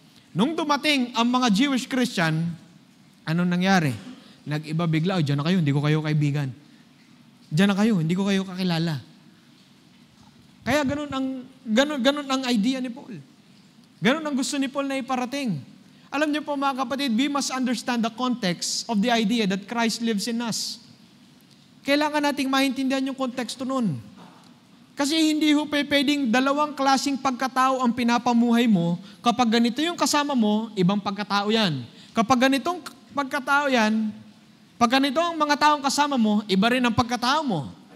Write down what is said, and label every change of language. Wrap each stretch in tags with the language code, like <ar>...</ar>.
<tl>Nung dumating ang mga Jewish Christian, anong nangyari? Nag-iba bigla, diyan na kayo, hindi ko kayo kaibigan. Diyan na kayo, hindi ko kayo kakilala. Kaya ganun ang idea ni Paul. Ganun ang gusto ni Paul na iparating. Alam niyo po mga kapatid,</tl> <en>we must understand the context of the idea that Christ lives in us.</en> <tl>Kailangan nating maintindihan yung konteksto nun. Kasi hindi ho pwedeng dalawang klaseng pagkatao ang pinapamuhay mo. Kapag ganito yung kasama mo, ibang pagkatao yan. Kapag ganitong pagkatao yan, pag ganito ang mga taong kasama mo, iba rin ang pagkatao mo.</tl>